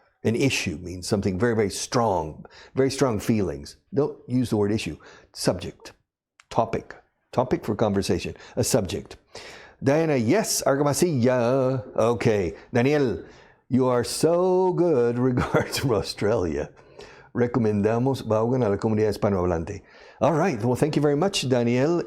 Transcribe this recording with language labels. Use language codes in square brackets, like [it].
[en] An issue means something very, very strong feelings. Don't use the word issue. Subject, topic for conversation, a subject. Diana, yes, Argamasilla. Okay, Daniel, you are so good. Regards from Australia. [es] Recomendamos Vaughan a la comunidad hispanohablante. [en] All right, well, thank you very much, Daniel.